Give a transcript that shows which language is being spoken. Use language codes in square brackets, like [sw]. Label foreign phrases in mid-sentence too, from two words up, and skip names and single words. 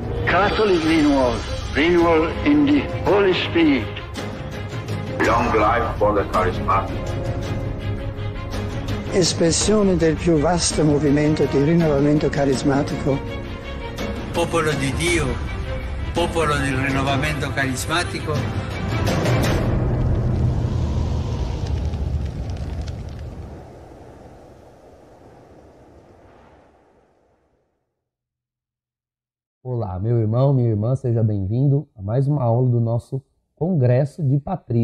[en] Catholic renewal, renewal in the Holy Spirit. Long life for the charismatic. [it] Espressione del più vasto movimento di rinnovamento carismatico. Popolo di Dio, popolo del rinnovamento carismatico. [pt] Olá, meu irmão, minha irmã, seja bem-vindo a mais uma aula do nosso Congresso de Patrística.